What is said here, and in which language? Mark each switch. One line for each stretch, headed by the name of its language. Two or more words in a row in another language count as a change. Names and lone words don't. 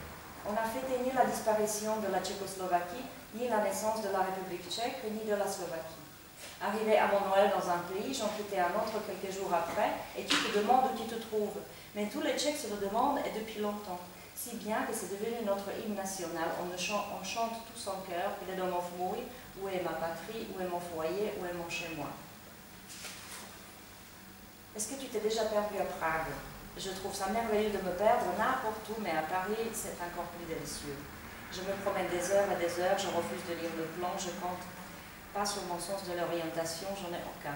French: On n'a fêté ni la disparition de la Tchécoslovaquie, ni la naissance de la République tchèque, ni de la Slovaquie. Arrivé à mon Noël dans un pays, j'en quittais un autre quelques jours après, et tu te demandes où tu te trouves. Mais tous les Tchèques se le demandent, et depuis longtemps. Si bien que c'est devenu notre hymne national. On chante tous en chœur,
Czech: Kde domov můj,
French: où est ma patrie, où est mon foyer, où est mon chez-moi. Est-ce que tu t'es déjà perdu à Prague? Je trouve ça merveilleux de me perdre n'importe où, mais à Paris, c'est encore plus délicieux. Je me promène des heures et des heures, je refuse de lire le plan, je compte pas sur mon sens de l'orientation, j'en ai aucun.